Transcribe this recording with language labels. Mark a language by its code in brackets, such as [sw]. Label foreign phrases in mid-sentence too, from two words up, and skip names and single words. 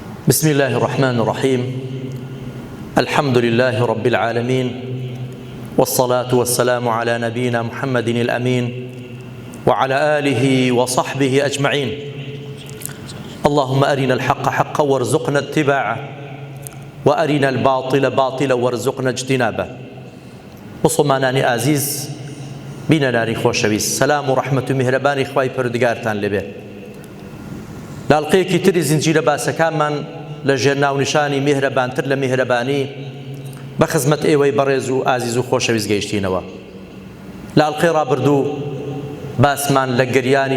[ar] بسم الله الرحمن الرحيم الحمد لله رب العالمين والصلاة والسلام على نبينا محمد الأمين وعلى آله وصحبه أجمعين اللهم أرنا الحق حقا وارزقنا اتباعه وأرنا الباطل باطلا وارزقنا اجتنابه [ckb] مسلمانانی عزیز بینەرانی خۆشەویست سلام و ڕەحمەت و میهرەبانی خوای پەروەردگارتان لێبێ لە ئەڵقەیەکی تری زنجیرە باسەکانمان لە ژێر ناونیشانی میهرەبانتر لە میهرەبانی بە خزمەت ئێوەی بەڕێز و ئازیز و خۆشەویست گەیشتینەوە لە ئەڵقەی ڕابردوو باسمان لە گەریانی